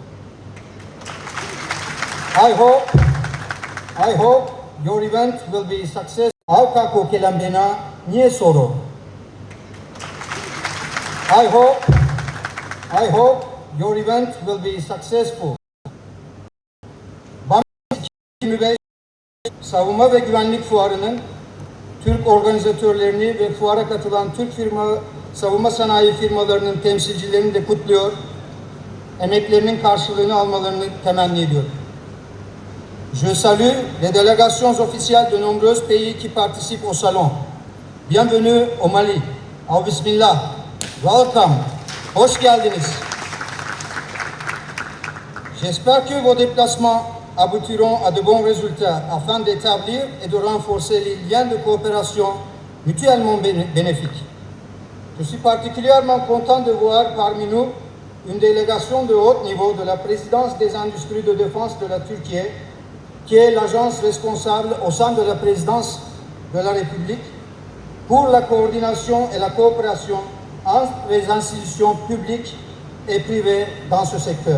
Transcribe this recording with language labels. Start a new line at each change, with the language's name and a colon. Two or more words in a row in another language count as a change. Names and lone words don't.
English: I hope your event will be successful. Alkako Kelambena, Niesoro. I hope your event will be successful.
Turkish: BAMEX Savunma ve Güvenlik Fuarı'nın Türk organizatörlerini ve fuara katılan Türk savunma sanayi firmalarının temsilcilerini de kutluyor, emeklerinin karşılığını almalarını temenni ediyorum.
French: Je salue les délégations officielles de nombreux pays qui participent au salon. Bienvenue au Mali. Au Bismillah.
English: Welcome.
Turkish: Hoş geldiniz.
French: J'espère que vos déplacements aboutiront à de bons résultats afin d'établir et de renforcer les liens de coopération mutuellement bénéfiques. Je suis particulièrement content de voir parmi nous une délégation de haut niveau de la présidence des industries de défense de la Turquie, qui est l'agence responsable au sein de la présidence de la République pour la coordination et la coopération entre les institutions publiques et privées dans ce secteur.